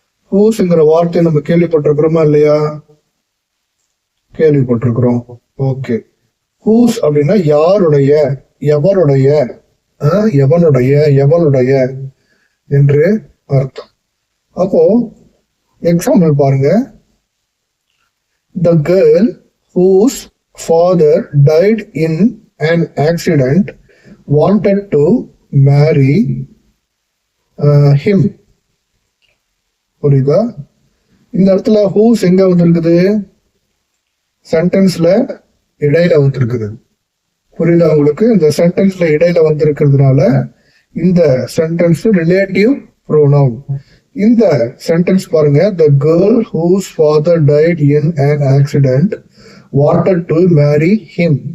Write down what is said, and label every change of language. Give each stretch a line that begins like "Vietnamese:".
Tamil: ஹூஸ்ங்கிற வார்த்தையை நம்ம கேள்விப்பட்டிருக்கிறோமா இல்லையா? கேள்விப்பட்டிருக்கிறோம். ஓகே, ஹூஸ் அப்படின்னா யாருடைய, எவருடைய, எவனுடைய, எவளுடைய என்று அர்த்தம். அப்போ எக்ஸாம்பிள் பாருங்க.
English: The girl whose father died in an accident wanted to marry him.
Tamil: புரியுதா? இந்த இடத்துல ஹூஸ் எங்க வந்திருக்குது? சென்டென்ஸ்ல இடையில வந்திருக்குது. புரியுதா உங்களுக்கு? இந்த சென்டென்ஸ்ல இடையில வந்திருக்கிறதுனால இந்த சென்டென்ஸ் ரிலேட்டிவ் ப்ரோனவுன். இந்த சென்டென்ஸ் பாருங்க,
English: the girl whose father died in an accident wanted to marry him.